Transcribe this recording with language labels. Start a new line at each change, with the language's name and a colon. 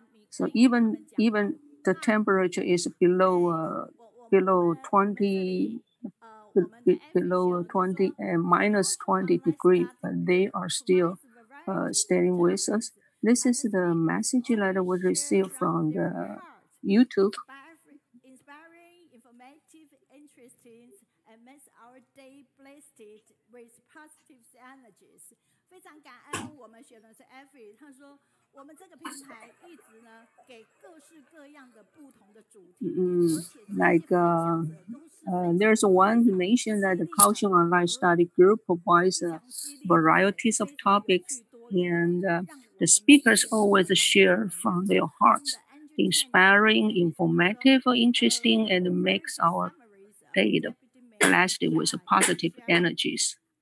English: So even the temperature is below 20 below 20 and minus 20 degree, but they are still staying with us. This is the message that we received from the YouTube. Inspiring, informative, interesting, and makes our day blessed with positive energies.
Chinese: 非常感恩我们学的是 Effie， 他说我们这个平台一直呢给各式各样的不同的主题，而且这些分享者都是
English: there's one who mentioned that the Kaohsiung Online Study Group provides varieties of topics, and the speakers always share from their hearts, inspiring, informative, interesting, and makes our day blessed with positive energies.